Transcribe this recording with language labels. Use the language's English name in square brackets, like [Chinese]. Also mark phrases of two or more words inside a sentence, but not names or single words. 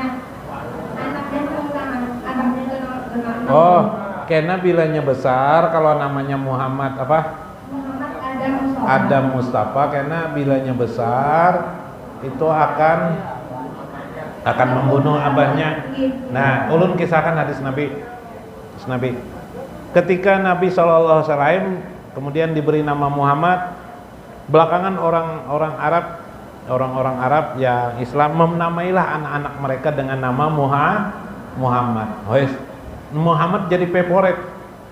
[Indonesian] Anaknya membunuh abahnya dengan. Oh, karena bilanya besar kalau namanya Muhammad apa? Muhammad Adam Mustafa. Adam Mustafa, karena bilanya besar itu akan membunuh abahnya. Nah, ulun kisahkan hadis Nabi. Ketika Nabi SAW kemudian diberi nama Muhammad, belakangan orang-orang Arab yang Islam menamailah anak-anak mereka dengan nama Muhammad. Muhammad jadi favorit.